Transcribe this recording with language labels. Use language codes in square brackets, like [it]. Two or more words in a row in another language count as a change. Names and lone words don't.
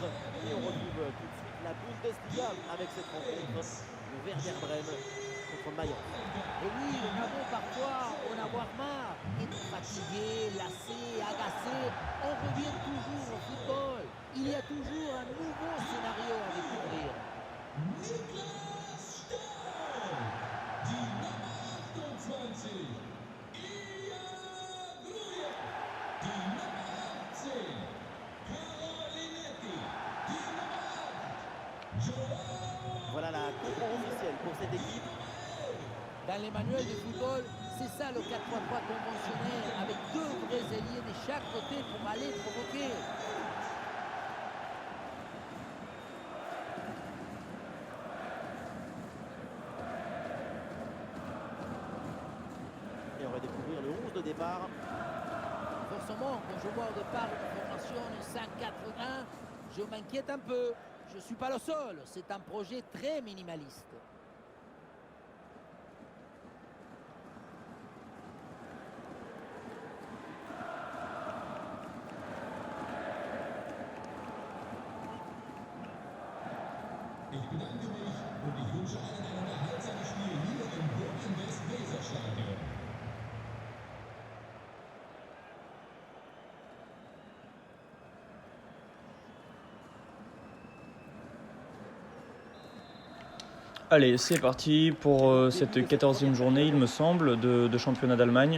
[fr] Et on retrouve tout de suite la Bundesliga avec cette rencontre, le Werder Brême contre Mayence. Et oui, nous avons parfois en avoir marre, être fatigué, lassé, agacé. On revient toujours au football. Il y a toujours un nouveau scénario à découvrir. [de] Niklas Starr, die Nummer 28, Ilya Gruja, die Nummer 18, Carolinetti, die Nummer 8, Joao. [fr] Voilà la compo officielle pour cette équipe. Dans les manuels de football, c'est ça le 4-3-3 conventionnel, avec 2 vrais ailiers de chaque côté pour aller provoquer. Et on va découvrir le 11 de départ. Forcément, quand je vois au départ une formation 5-4-1, je m'inquiète un peu. Je ne suis pas le seul, c'est un projet très minimaliste. [de] Ich bedanke mich und ich wünsche allen ein unterhaltsames Spiel hier im Wolinvest Weserstadion. [fr] Allez, c'est parti pour cette 14e journée, il me semble, de championnat d'Allemagne.